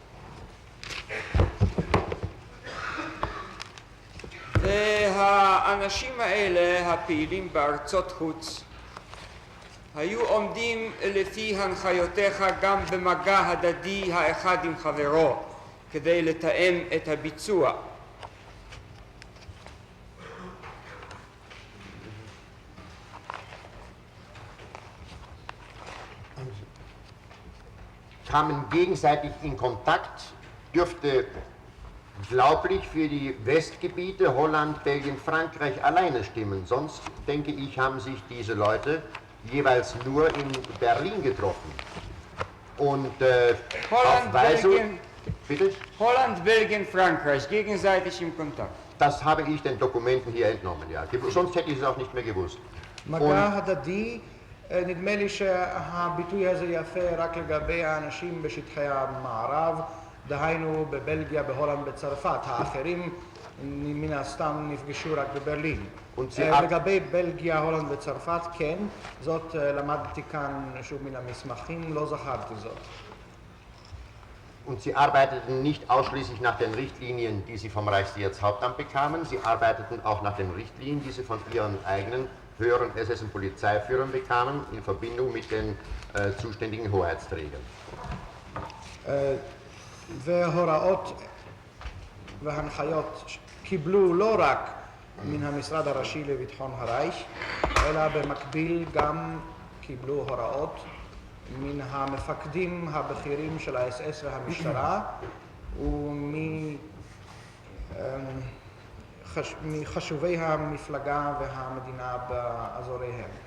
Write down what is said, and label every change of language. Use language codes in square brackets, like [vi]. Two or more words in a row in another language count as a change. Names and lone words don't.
[he] והאנשים האלה, הפעילים בארצות חוץ, היו עומדים לפי הנחיותיך גם במגע הדדי האחד עם חברו, כדי לתאם את הביצוע. [de] Kamen gegenseitig in Kontakt, dürfte glaublich für die Westgebiete Holland, Belgien, Frankreich alleine stimmen. Sonst, denke ich, haben sich diese Leute jeweils nur in Berlin getroffen. Und auf Weisung... Bitte? Holland, Belgien, Frankreich, gegenseitig im Kontakt. Das habe ich den Dokumenten hier entnommen, ja. Sonst hätte ich es auch nicht mehr gewusst. [he] מגע הדדי, נדמה לי שהביטוי הזה יפה רק לגבי האנשים בשטחי המערב, דהיינו בבלגיה, בהולנד, בצרפת. האחרים מן הסתם נפגשו רק בברלין. לגבי בלגיה, הולנד וצרפת, כן, זאת למדתי כאן שוב מן המסמכים, לא זכרתי זאת. [de] Und sie arbeiteten nicht ausschließlich nach den Richtlinien, die sie vom Reichssicherheitshauptamt bekamen, sie arbeiteten auch nach den Richtlinien, die sie von ihren eigenen höheren SS- und Polizeiführern bekamen, in Verbindung mit den zuständigen Hoheitsträgern. [he] והוראות והנחיות קיבלו לא רק מן המשרד הראשי לביטחון הרייך, אלא במקביל גם קיבלו הוראות מן המפקדים הבכירים של האס-אס והמשטרה ומחשובי המפלגה והמדינה באזוריהם.